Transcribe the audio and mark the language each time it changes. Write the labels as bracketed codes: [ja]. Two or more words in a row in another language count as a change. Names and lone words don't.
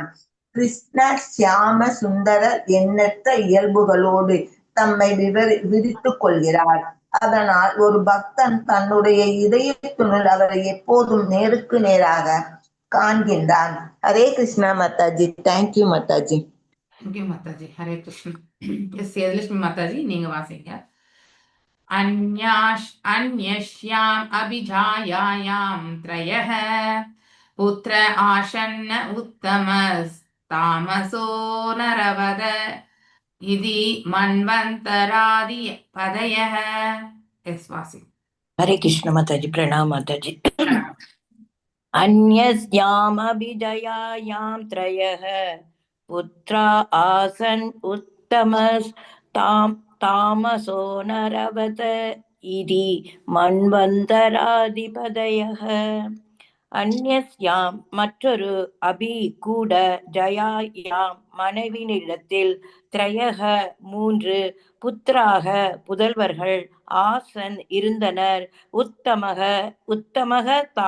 [ta] கிருஷ்ண சியாம சுந்தரர் எண்ணற்ற இயல்புகளோடு தம்மை விரித்துக் கொள்கிறார். அதனால் ஒரு பக்தன் தன்னுடைய இதயத்தினுள் அவரை எப்போதும் நேருக்கு நேராக காண்கின்றான். ஹரே கிருஷ்ணா மாதாஜி. தேங்க்யூ மாதாஜி. தேங்க்யூ மாதாஜி. ஹரே கிருஷ்ணா. எஸ் சேதுலட்சுமி மாதாஜி நீங்க வாசிங்க. [sa] अन्यश्याम् अभिजायायां त्रयः पुत्र आशन्न उत्तमस्तामसो नरवद इति मन्वन्तरादि पदयः. [ta] यस् वासि. [sa] हरे कृष्ण माताजी. प्रणाम माताजी. अन्यस्यामभिजयायां त्रयः पुत्रा आसन् तामसो नरवत इति मन्वन्तराधिपदयः. [ta] அந்நியாம் மற்றொரு அபி கூட ஜயாயாம் மனைவினிடத்தில் திரையக மூன்று புத்திராக புதல்வர்கள் ஆசன் இருந்தனர் உத்தமக